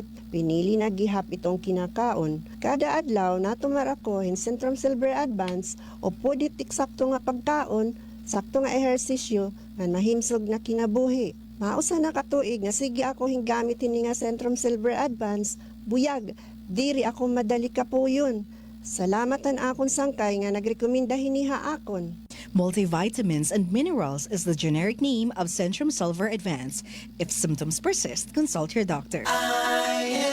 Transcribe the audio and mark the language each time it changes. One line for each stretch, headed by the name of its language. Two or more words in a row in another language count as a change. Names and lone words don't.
Waray: Pinili na gihap itong kinakaon. Kada adlaw natumar ako in Centrum Silver Advance o pwede tiksakto nga pagkaon, sakto nga ehersisyo nga mahimsog na kinabuhi. Mausa na katuig nga sige ako hinggamit hini nga Centrum Silver Advance, buyag, diri ako madali kapuyon. Salamatan akon sangkay nga nagrekomenda hiniha akon.
English: Multivitamins and minerals is the generic name of Centrum Silver Advance. If symptoms persist, consult your doctor.